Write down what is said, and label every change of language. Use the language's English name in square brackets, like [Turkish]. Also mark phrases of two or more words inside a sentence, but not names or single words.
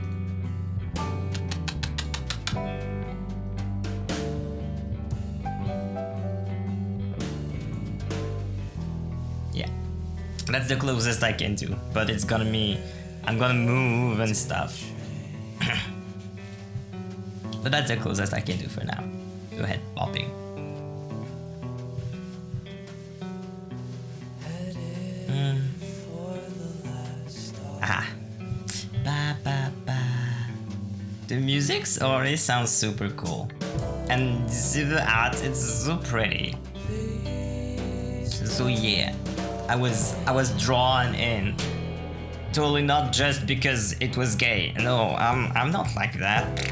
[English] That's the closest I can do, but it's gonna be... I'm gonna move and stuff. But that's the closest I can do for now. Go ahead, bopping. Aha. Ba ba ba. The music already sounds super cool. And the art, it's so pretty. So yeah. I was drawn in. Totally not just because it was gay. No, I'm not like that.